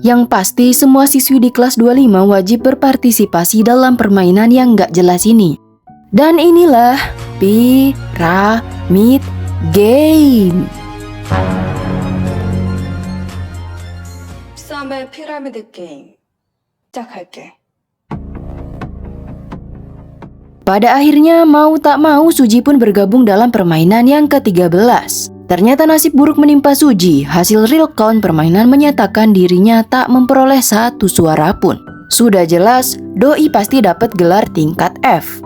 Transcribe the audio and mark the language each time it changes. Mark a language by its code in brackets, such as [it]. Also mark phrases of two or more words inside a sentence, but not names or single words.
[id] Yang pasti semua siswi di kelas 25 wajib berpartisipasi dalam permainan yang gak jelas ini. Dan inilah Pyramid Game. [ko] sampai 피라미드 게임 시작할게. [id] Pada akhirnya mau tak mau Suji pun bergabung dalam permainan yang ke-13. Ternyata nasib buruk menimpa Suji. Hasil [en] real count [id] permainan menyatakan dirinya tak memperoleh satu suara pun. Sudah jelas, doi pasti dapat gelar tingkat F.